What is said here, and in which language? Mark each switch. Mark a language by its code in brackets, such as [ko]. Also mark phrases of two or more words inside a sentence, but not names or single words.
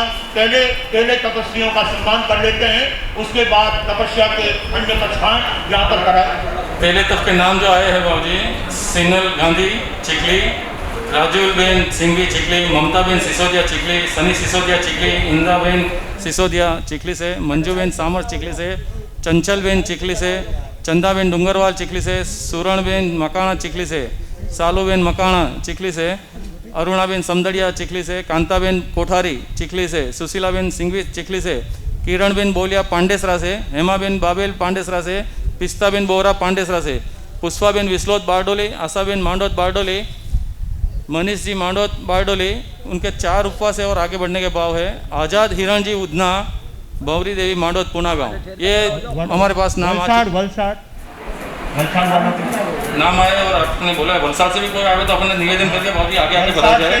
[hi] पहले तपस्वियों का सम्मान कर लेते हैं, उसके बाद तपस्या के अन्य पक्षकांड यहाँ पर कराए। पहले तप के नाम जो आए हैं बाबूजी, सिनल गांधी चिखली, राजूल बेन सिंघवी चिखली, ममता बेन सिसोदिया चिखली, सनी सिसोदिया चिखली, इंदिरा बेन सिसोदिया चिखली से, मंजू बेन सामर चिखली से, चंचलबेन चिखली से, चंदाबेन डूंगरवाल चिखली से, सुरणबेन मकाणा चिखली से, सालूबेन मकाणा चिखली से, अरुणाबेन समदड़िया चिखली से, कांताबेन कोठारी चिखली से, सुशीलाबेन सिंघवी चिखली से, किरणबेन बोलिया पांडेसरा से, हेमाबेन बाबेल पांडेसरा से, पिस्ताबेन बोरा पांडेसरा से, पुष्पाबेन विस्लोत बारडोली, आशाबेन मांडोत बारडोली, मनीष जी मांडोत बारडोली, उनके 4 उपवास है और आगे बढ़ने के भाव है। आज़ाद हिरण जी उधना, भंवरी देवी मांडोत पुना गाँव, ये हमारे पास नाम नाम आए और आपने बोला है वलसाड़ से भी कोई आए तो अपने निवेदन करके बहुत ही आगे बताया जाए।